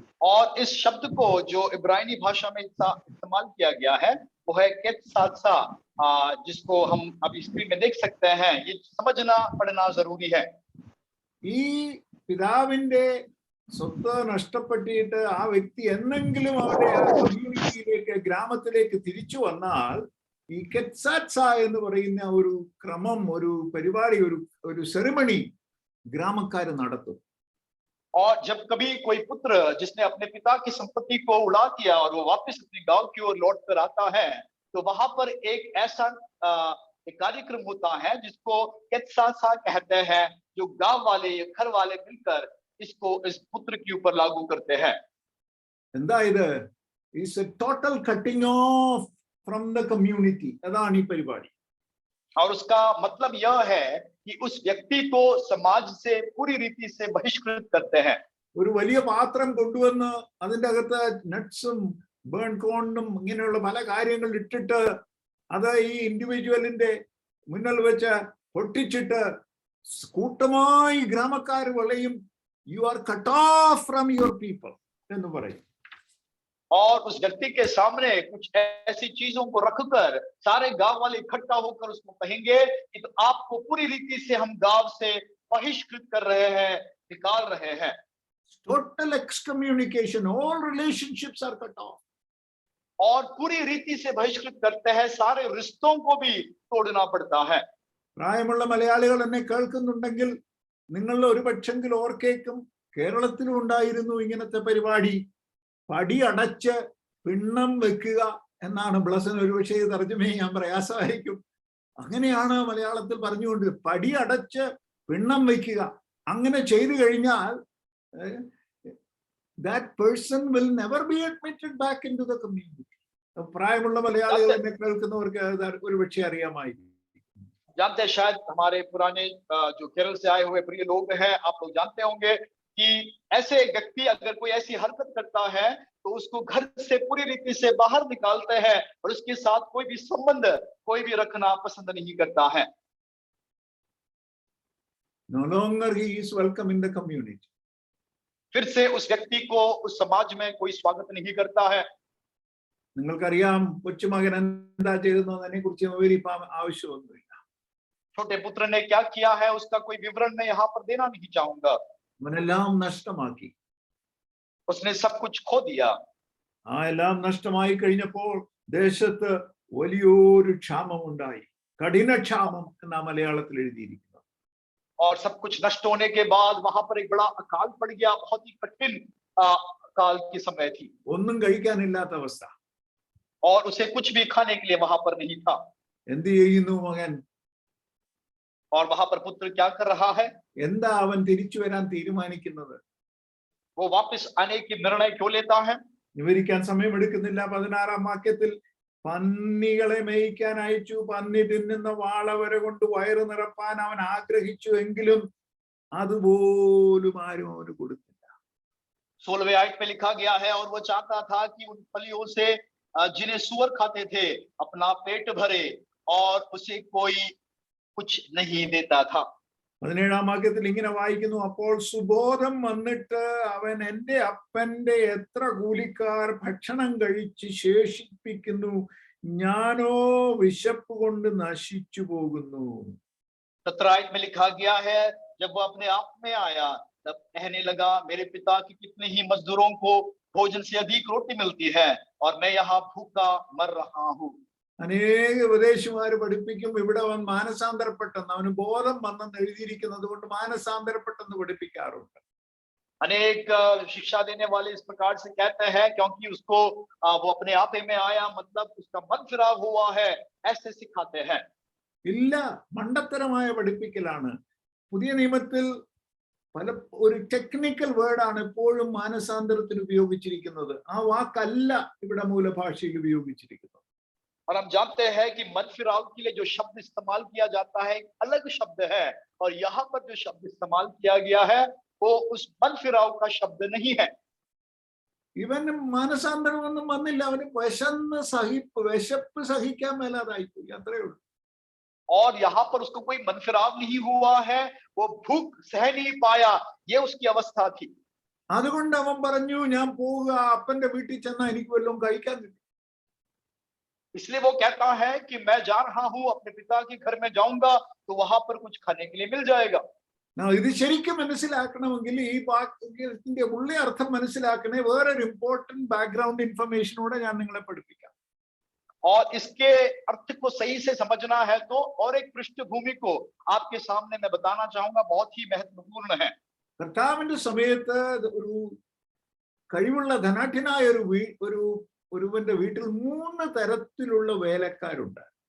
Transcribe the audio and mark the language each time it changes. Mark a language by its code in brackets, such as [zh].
[hi] और इस शब्द को जो इब्रानी भाषा में इस्तेमाल किया गया है वो है केत्सात्सा, जिसको हम अभी स्क्रीन में देख सकते हैं. ये समझना पढ़ना जरूरी है. [ml] ഈ പിതാവിന്റെ സ്വത്ത് നഷ്ടപ്പെട്ടിട്ട് ആ വ്യക്തി എന്നെങ്കിലും അവരുടെ ആ കമ്മ്യൂണിറ്റിയിലേക്ക്, ഗ്രാമത്തിലേക്ക് തിരിച്ചു വന്നാൽ ഈ കെത്സാത്സ എന്ന് പറയുന്ന ഒരു ക്രമം, ഒരു പരിപാടി, ഒരു സെറിമണി ഗ്രാമക്കാർ നടത്തും. [hi] और जब कभी कोई पुत्र जिसने अपने पिता की संपत्ति को उड़ा दिया और वो वापस अपने गांव की ओर लौट कर आता है, तो वहां पर एक ऐसा एक कार्यक्रम होता है जिसको केत्सासा कहते हैं, जो गांव वाले, घर वाले मिलकर इसको इस पुत्र के ऊपर लागू करते हैं. [ml] എന്താ ഇത്? [en] Is a total cutting off from the community. [ml] അതാണ് ഈ പരിപാടി. [hi] और उसका मतलब यह है कि उस व्यक्ति को समाज से पूरी रीति से बहिष्कृत करते हैं. [ml] ഒരു വലിയ പാത്രം കൊണ്ടുവന്ന് അതിൻ്റെ അകത്ത് നട്ട്സും ബേൺ കോണും ഇങ്ങനെയുള്ള പല കാര്യങ്ങൾ ഇട്ടിട്ട് അത് ഈ ഇൻഡിവിജ്വലിന്റെ മുന്നിൽ വെച്ച് പൊട്ടിച്ചിട്ട് കൂട്ടമായി ഗ്രാമക്കാർ വിളയും, [en] you are cut off from your people [ml] എന്ന് പറയും. [hi] और उस व्यक्ति के सामने कुछ ऐसी चीजों को रखकर सारे गांव वाले इकट्ठा होकर उसको कहेंगे कि तो आपको पूरी रीति से हम गांव से बहिष्कृत कर रहे हैं, निकाल रहे हैं. [en] Total excommunication, all relationships are cut off. [hi] और पूरी रीति से बहिष्कृत करते हैं, सारे रिश्तों को भी तोड़ना पड़ता है. [ml] പ്രായമുള്ള മലയാളികൾ എന്നെ കേൾക്കുന്നുണ്ടെങ്കിൽ നിങ്ങൾ ഒരു പക്ഷെങ്കിൽ ഓർക്കേക്കും, കേരളത്തിലും ഉണ്ടായിരുന്നു ഇങ്ങനത്തെ പരിപാടി. പടി അടച്ച് പിണ്ണം വെക്കുക എന്നാണ്. ബ്ലസൻ ഒരുപക്ഷെ തർജ്ജമ ചെയ്യാൻ പ്രയാസമായിരിക്കും. അങ്ങനെയാണ് മലയാളത്തിൽ പറഞ്ഞുകൊണ്ട്, പടി അടച്ച് പിണ്ണം വെക്കുക. അങ്ങനെ ചെയ്തു കഴിഞ്ഞാൽ [en] that person will never be admitted back into the community. [ml] പ്രായമുള്ള മലയാളികൾ എന്നെ കേൾക്കുന്നവർക്ക് ഒരുപക്ഷെ അറിയാമായിരിക്കും. [hi] जानते हैं, शायद हमारे पुराने जो केरल से आए हुए प्रिय लोग हैं, आप लोग जानते होंगे कि ऐसे व्यक्ति अगर कोई ऐसी हरकत करता है तो उसको घर से पूरी रीति से बाहर निकालते हैं और उसके साथ कोई भी संबंध कोई भी रखना पसंद नहीं करता है. [en] No longer he is welcome in the community. [hi] फिर से उस व्यक्ति को उस समाज में कोई स्वागत नहीं करता है. [ml] നിങ്ങൾക്കറിയാം കൊച്ചുമകൻ എന്താ ചെയ്തെന്നതിനെ കുറിച്ച് വിവരിപ്പാൻ ആവശ്യമൊന്നുമില്ല. [hi] छोटे पुत्र ने क्या किया है उसका कोई विवरण मैं यहाँ पर देना नहीं चाहूंगा. [ml] അവനെല്ലാം നഷ്ടമാക്കി. [hi] उसने सब कुछ खो दिया. [ml] ആ എല്ലാം നഷ്ടമായി കഴിഞ്ഞപ്പോൾ ദേശത്ത് വലിയൊരു ക്ഷാമം ഉണ്ടായി. കഠിനക്ഷാമം എന്ന മലയാളത്തിൽ എഴുതിയിരിക്കുന്നു. [hi] और सब कुछ नष्ट होने के बाद वहां पर एक बड़ा अकाल पड़ गया. बहुत ही कठिन अकाल की समय थी. [ml] ഒന്നും കഴിക്കാനില്ലാത്ത അവസ്ഥ. [hi] और उसे कुछ भी खाने के लिए वहां पर नहीं था. [ml] എന്ത് ചെയ്യുന്നു മകൻ? [hi] और वहां पर पुत्र क्या कर रहा है? [ml] എന്താ അവൻ തിരിച്ചു വരാൻ തീരുമാനിക്കുന്നത്? [hi] वो वापस आने की निर्णय क्यों लेता है? [ml] വിവരിക്കാൻ സമയമെടുക്കുന്നില്ല. 16-ാം വാക്യത്തിൽ പന്നികളെ മേയ്ക്കാൻ അയച്ചു, പന്നി തിന്നുന്ന വാളവരെ കൊണ്ട് വയറ് നിറപ്പാൻ അവൻ ആഗ്രഹിച്ചു, എങ്കിലും അതുപോലും ആരും അവന് കൊടുത്തില്ല. [hi] 16वें आयत में लिखा गया है, और वो चाहता था कि उन फलियों से जिन्हें सुअर खाते थे अपना पेट भरे, और उसे कोई कुछ नहीं देता था. [ml] 17-ാം വാക്യത്തിൽ ഇങ്ങനെ വായിക്കുന്നു, അപ്പോൾ സുബോധം വന്നിട്ട് അവൻ എന്റെ അപ്പന്റെ എത്ര കൂലിക്കാർ ഭക്ഷണം കഴിച്ച് ശേഷിപ്പിക്കുന്നു, ഞാനോ വിശപ്പ് കൊണ്ട് നശിച്ചു പോകുന്നു. [hi] 17 आयत में लिखा गया है, जब वो अपने आप में आया तब कहने लगा, मेरे पिता की कितने ही मजदूरों को भोजन से अधिक रोटी मिलती है और मैं यहाँ भूखा मर रहा हूँ. [ml] അനേക ഉപദേശിമാര് പഠിപ്പിക്കും ഇവിടെ അവൻ മാനസാന്തരപ്പെട്ടെന്ന്, അവന് ബോധം വന്നെന്ന് എഴുതിയിരിക്കുന്നത് കൊണ്ട് മാനസാന്തരപ്പെട്ടെന്ന് പഠിപ്പിക്കാറുണ്ട്. [hi] अनेक शिक्षा देने वाले इस प्रकार से कहते हैं क्योंकि उसको वो अपने आप में आया, मतलब उसका मन फिराव हुआ है, ऐसे सिखाते हैं. [ml] ഇല്ല, മണ്ടത്തരമായ പഠിപ്പിക്കലാണ്. പുതിയ നിയമത്തിൽ പല ഒരു ടെക്നിക്കൽ വേർഡാണ് എപ്പോഴും മാനസാന്തരത്തിന് ഉപയോഗിച്ചിരിക്കുന്നത്. ആ വാക്കല്ല ഇവിടെ മൂലഭാഷയിൽ ഉപയോഗിച്ചിരിക്കുന്നത്. [hi] और हम जानते हैं कि मन फिराव के लिए जो शब्द इस्तेमाल किया जाता है एक अलग शब्द है, और यहाँ पर जो शब्द इस्तेमाल किया गया है वो उस मन फिराव का शब्द नहीं है। [ml] ഇവന് മാനസാന്തരമൊന്നും വന്നില്ല, അവന് വിശപ്പ് സഹിക്കാൻ മേലാതായിപ്പോയി, അത്രേ ഉള്ളൂ. [hi] और यहाँ पर उसको कोई मन फिराव नहीं हुआ है, वो भूख सह नहीं पाया, ये उसकी अवस्था थी। [ml] അതുകൊണ്ട് അവൻ പറഞ്ഞു, ഞാൻ പോവുക, അപ്പന്റെ വീട്ടിൽ ചെന്നാ എനിക്ക് വല്ലതും കഴിക്കാൻ കിട്ടും. [hi] इसलिए वो कहता है कि मैं जा रहा हूँ, अपने पिता के घर में जाऊंगा तो वहां पर कुछ खाने के लिए मिल जाएगा। [ml] ഇത് ശരിക്കും മനസ്സിലാക്കണമെങ്കിൽ ഈ വാക്യത്തിന്റെ ഉള്ള അർത്ഥം മനസ്സിലാക്കണേ വേറൊരു ഇമ്പോർട്ടന്റ് ബാക്ക്ഗ്രൗണ്ട് ഇൻഫർമേഷനോടെ ഞാൻ നിങ്ങളെ പഠിപ്പിക്കാം. [hi] और इसके अर्थ को सही से समझना है तो और एक पृष्ठभूमि को आपके सामने मैं बताना चाहूंगा, बहुत ही महत्वपूर्ण है। [ml] കർത്താവിന്റെ സമയത്ത് ഒരു കഴിവുള്ള ധനാഠ്യനായ ഒരുവന്റെ വീട്ടിൽ 3 തരത്തിലുള്ള വേലക്കാരുണ്ട്.